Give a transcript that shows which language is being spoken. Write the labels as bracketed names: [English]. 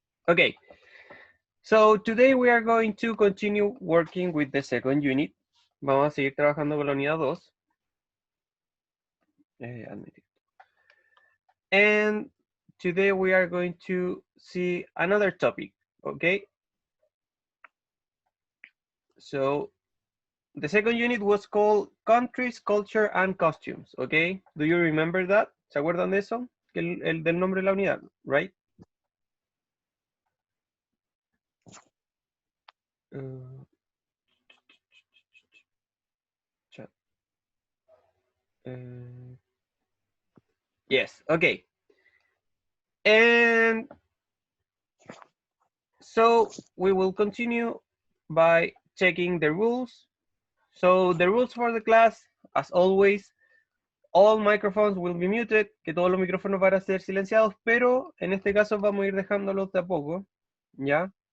[English] Okay, so today we are going to continue working with the second unit. [Spanish] Vamos a seguir trabajando con la unidad 2. [English] And today we are going to see another topic, okay? So the second unit was called Countries, Culture, and Costumes, okay? Do you remember that? [Spanish] ¿Se acuerdan de eso? El del nombre de la unidad, right? [English] Chat. Yes, okay. And so we will continue by checking the rules. So the rules for the class, as always, all microphones will be muted, [Spanish] que todos los micrófonos van a ser silenciados, pero en este caso vamos a ir dejándolos de a poco, ¿ya?